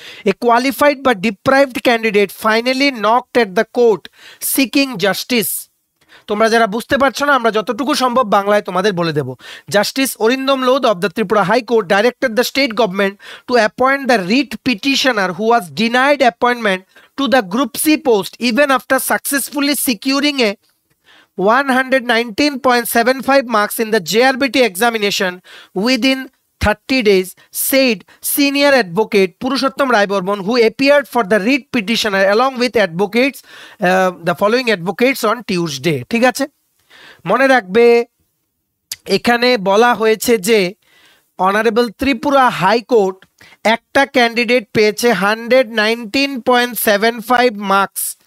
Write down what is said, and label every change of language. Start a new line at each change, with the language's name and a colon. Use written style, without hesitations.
English: A qualified but deprived candidate finally knocked at the court seeking justice.
Bangla: তোমরা যারা বুঝতে পারছো না, আমরা যতটুকু সম্ভব বাংলায় তোমাদের বলে দেব।
English: Justice Arindam Lodh of the Tripura High Court directed the state government to appoint the writ petitioner who was denied appointment to the Group C post even after successfully securing a 119.75 marks in the JRBT examination within 30 days, said senior advocate Purushottam Rai Bormon, who appeared for the writ petitioner along with advocates, the following advocates on Tuesday.
Bangla: ঠিক আছে, মনে রাখবে এখানে বলা হয়েছে যে honourable Tripura high court একটা candidate পেয়েছে 119.75 মার্কস।